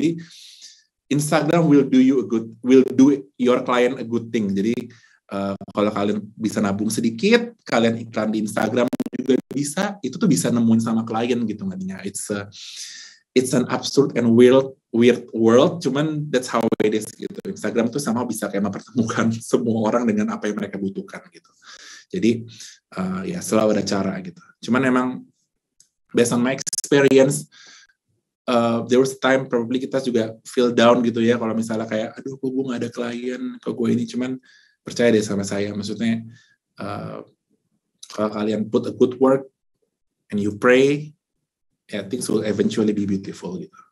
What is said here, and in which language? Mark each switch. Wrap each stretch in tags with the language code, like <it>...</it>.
<id>Jadi</id> <en>Instagram will do your client a good thing.</en> <id>Jadi kalau kalian bisa nabung sedikit, kalian iklan di Instagram juga bisa, itu tuh bisa nemuin sama klien gitu nggaknya.</id> <en>It's an absurd and weird world,</en> <id>cuman</id> <en>that's how it is gitu.</en> <id>Instagram tuh sama bisa kayak mempertemukan semua orang dengan apa yang mereka butuhkan gitu. Jadi ya selalu ada cara gitu. Cuman emang</id> <en>based on my experience, there was time probably</en> <id>kita juga</id> <en>feel down</en> <id>gitu ya kalau misalnya kayak aduh kok gue nggak ada klien, kok gue ini, cuman percaya deh sama saya, maksudnya kalau kalian</id> <en>put a good work and you pray, things will eventually be beautiful</en> <id>gitu.</id>